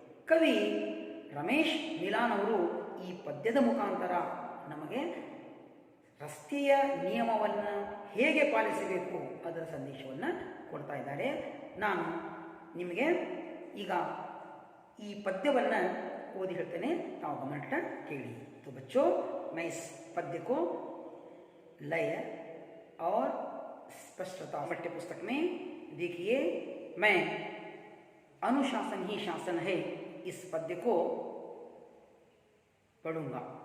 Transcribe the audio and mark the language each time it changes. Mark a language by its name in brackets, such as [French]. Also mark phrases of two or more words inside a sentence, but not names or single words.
[Kannada] ಕವಿ ರಮೇಶ್ ಮಿಲಾನ್ ಅವರು ಈ ಪದ್ಯದ ಮುಖಾಂತರ ನಮಗೆ ರಸ್ತೆಯ ನಿಯಮವನ್ನು ಹೇಗೆ ಪಾಲಿಸಬೇಕು ಅದರ ಸಂದೇಶವನ್ನು ಕೊಡ್ತಾ ಇದ್ದಾರೆ. ನಾನು ನಿಮಗೆ ಈಗ ಈ ಪದ್ಯವನ್ನು ಓದಿ ಹೇಳ್ತೇನೆ, ತಾವು ಗಮನಿಟ್ಟು ಕೇಳಿ. [Hindi] तो बच्चों मैं इस पद्य को लय और स्पष्टता पाठ्य पुस्तक में देखिए, मैं अनुशासन ही शासन है इस पद्य को पढ़ूंगा.